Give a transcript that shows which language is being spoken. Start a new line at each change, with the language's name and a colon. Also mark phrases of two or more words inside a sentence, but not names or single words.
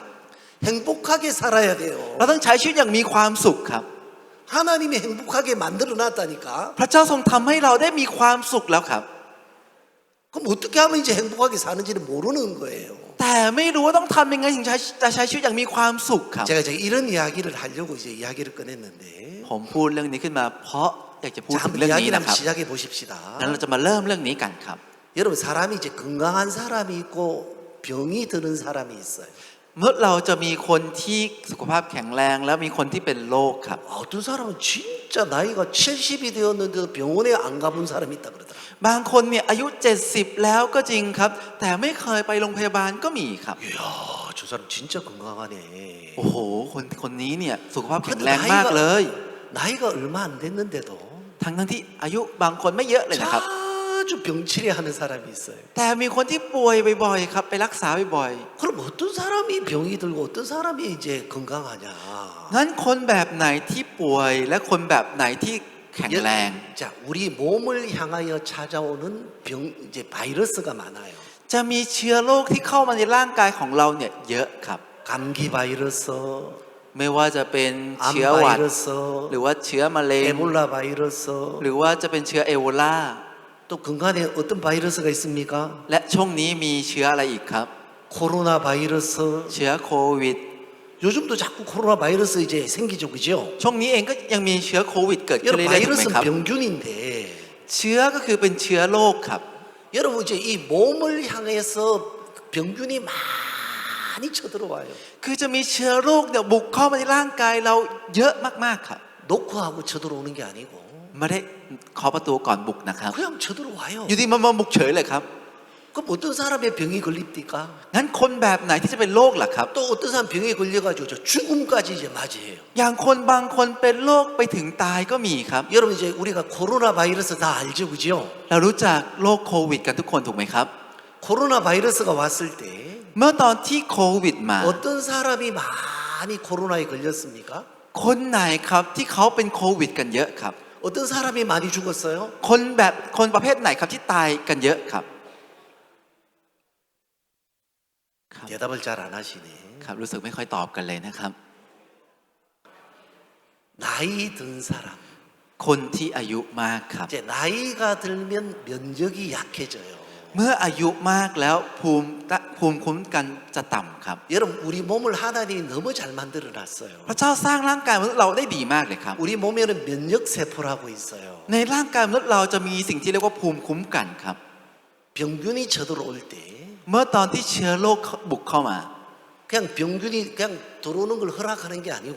Korean: 행복하게 살아야 돼요.
Thai: เราต้องใช้ชีวิตอย่างมีความสุขครับ
Korean: 하나님이 행복하게 만들어 놨다니까.
Thai: พระเจ้าทรงทำให้เราได้มีความสุขแล้วครับ
Korean: 그럼 어떻게 하면 이제 행복하게 사는지를 모르는 거예요.
Thai: แต่ไม่รู้ว่าต้องทำยังไงถึงจะใช้ชีวิตอย่างมีความสุขครับ
Korean: 제가 이런 이야기를 하려고 이제 이야기를 꺼냈는데.
Thai: ผมพูดเรื่องนี้ขึ้นมาเพราะอยากจะพูด
Korean: 자,
Thai: ถึง
Korean: 한번
Thai: เรื่องนี้
Korean: 이야기를
Thai: นะค
Korean: 한번
Thai: รับ
Korean: 시작해 보십시다.
Thai: งั้นเราจะมาเริ่มเรื่องนี้กันครับ
Korean: 여러분 사람이 이제 건강한 사람이 있고 병이 드는 사람이 있어요.
Thai: เมื่อเราจะมีคนที่สุขภาพแข็งแรงแล้วมีคนที่เป็นโรคครับ
Korean: 어떤 사람은 진짜 나이가 70이 되었는데도 병원에 안 가본 사람이 있다 그러더라고요.
Thai: บางคนเนี่ยอายุ70แล้วก็จริงครับแต่ไม่เคยไปโรงพยาบาลก็มีครับ
Korean: 이야, 저 사람 진짜 건강하네.
Thai: โอ้โหคนนี้เนี่ยสุขภาพแข็งแรงมากเลย
Korean: 나이가 얼마 안 됐는데도
Thai: ทั้งที่อายุบางคนไม่เยอะเลยนะครับ
Korean: 자주 병치레하는 사람이 있어요.
Thai: แต่มีคนที่ป่วยบ่อยๆครับไปรักษาบ่อย
Korean: 그럼 어떤 사람이 병이 들고 어떤 사람이 이제 건강하냐?
Thai: ๆงั้นคนแบบไหนที่ป่วยและคนแบบไหนที่แข็งแรง
Korean: 자, 우리 몸을 향하여 찾아오는 병 이제 바이러스가 많아요.
Thai: จะมีเชื้อโรคที่เข้ามาในร่างกายของเราเนี่ยเยอะครับ
Korean: 감기 바이러스,
Thai: ไม่ว่าจะเป็น
Korean: 암
Thai: เชื้อหวัด
Korean: 바이러스,
Thai: หรือว่าเชื้อมะเร็ง
Korean: 에볼라 바이러스,
Thai: หรือว่าจะเป็นเชื้อเอโบลา
Korean: 또 건강에 어떤 바이러스가 있습니까?
Thai: และช่วงนี้มีเชื้ออะไรอีกครับ
Korean: 코로나 바이러스.
Thai: เชื้อโควิด
Korean: 요즘도 자꾸 코로나 바이러스 이제 생기죠, 그죠?
Thai: ช่วงนี้เองก็ยังมีเชื้อโควิดเกิดขึ้น
Korean: 여러분
Thai: เรื่อยๆถูกไหม
Korean: 바이러스는
Thai: ครับ
Korean: 병균인데
Thai: เชื้อก็คือเป็นเชื้อโรคครับ
Korean: 여러분 이제 이 몸을 향해서 병균이 많이 쳐들어와요.
Thai: คือจะมีเชื้อโรคเนี่ยบุกเข้ามาในร่างกายเราเยอะมากๆครับ
Korean: 놓고 하고 쳐들어오는 게 아니고
Thai: ไม่ได้เคาะประตูก่อนบุกนะครับ
Korean: 그냥 쳐들어와요.
Thai: อยู่ดีมาบุกเฉยเลยครับ
Korean: 그럼 어떤 사람의 병이 걸립니까?
Thai: งั้นคนแบบไหนที่จะเป็นโรคล่ะครับ
Korean: 또 어떤 사람 병에 걸려가지고 저 죽음까지 이제 맞이해요.
Thai: อย่างคนบางคนเป็นโรคไปถึงตายก็มีครับ
Korean: 여러분 이제 우리가 코로나 바이러스 다 알죠, 그죠?
Thai: เรารู้จักโรคโควิดกันทุกคนถูกไหมครับ
Korean: 코로나 바이러스가 왔을 때
Thai: เมื่อตอนที่โควิดมา
Korean: 어떤 사람이 많이 코로나에 걸렸습니까?
Thai: คนไหนครับที่เขาเป็นโควิดกันเยอะครับ
Korean: 어떤 사람이 많이 죽었어요?
Thai: คนประเภทไหนครับที่ตายกันเยอะครับ
Korean: 대답을 잘 안 하시네.
Thai: ครับรู้สึกไม่ค่อยตอบกันเลยนะครับ
Korean: 나이 든 사람.
Thai: คนที่อายุมากครับ
Korean: 이제 나이가 들면 면역이 약해져요.
Thai: เมื่ออายุมากแล้วภูมิคุ้มกันจะต่ำครับ
Korean: 여러분 우리 몸을 하나님이 너무 잘 만들어 놨어요.
Thai: พระเจ้าสร้างร่างกายมนุษย์เราได้ดีมากเลยครับ
Korean: 우리 몸에는 면역 세포라고 있어요.
Thai: ในร่างกายมนุษย์เราจะมีสิ่งที่เรียกว่าภูมิคุ้มกันครับ
Korean: 병균이 쳐들어올 때
Thai: เมื่อตอนที่เชื้อโรคบุกเข้ามา
Korean: 그냥 병균이 그냥 들어오는 걸 허락하는 게 아니고